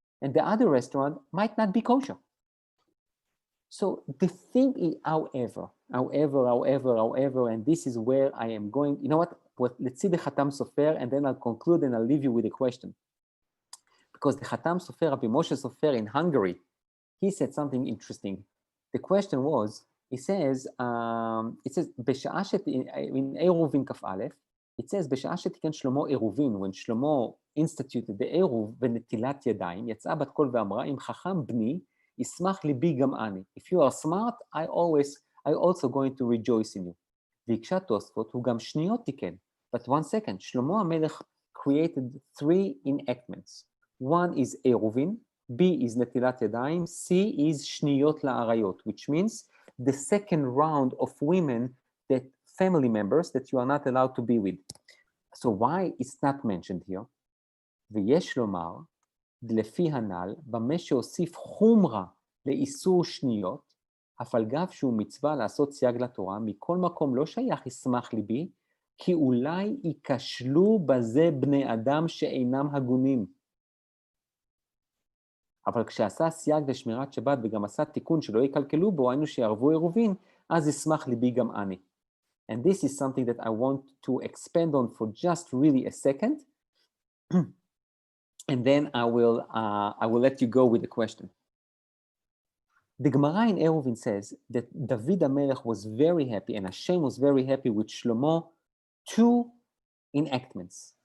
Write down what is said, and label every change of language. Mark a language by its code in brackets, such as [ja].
[en] And the other restaurant might not be kosher. So the thing is, however, and this is where I am going, you know what, let's see the Khatam Sofer, and then I'll conclude and I'll leave you with a question. Because the Khatam Sofer, Rabbi Moshe Sofer in Hungary, he said something interesting. The question was, it says, [he] בשעה [en] in Eruvin Kaf Aleph, it says, [he] בשעה שתיקן שלמה עירובין, [en] when Shlomo instituted the [he] עירוב ונטילת ידיים, יצאה בת קול ואמרה, אם חכם בני, ישמח ליבי גם אני. [en] If you are smart, I also going to rejoice in you. [he] והקשה תוספות, הוא גם שניות תיקן. [en] But one second, שלמה המלך created 3 enactments. One is עירובין, B is נטילת ידיים, C is שניות לעריות, which means the second round of women, that family members that you are not allowed to be with. So why it's not mentioned here? [he] ויש לומר, לפי הנ"ל, במה שהוסיף חומרה לאיסור שניות, אף על גב שהוא מצווה לעשות סייג לתורה, מכל מקום לא שייך ישמח ליבי, כי אולי ייכשלו בזה בני אדם שאינם הגונים. אבל כשעשה סייג לשמירת שבת וגם עשה תיקון שלא יקלקלו בו, היינו שיערבו עירובין, אז ישמח ליבי גם אני. [en] And this is something that I want to expand on for just really a second. And then I will let you go with the question. The Gemara in Eruvin says that David HaMelech was very happy and Hashem was very happy with Shlomo 2 enactments.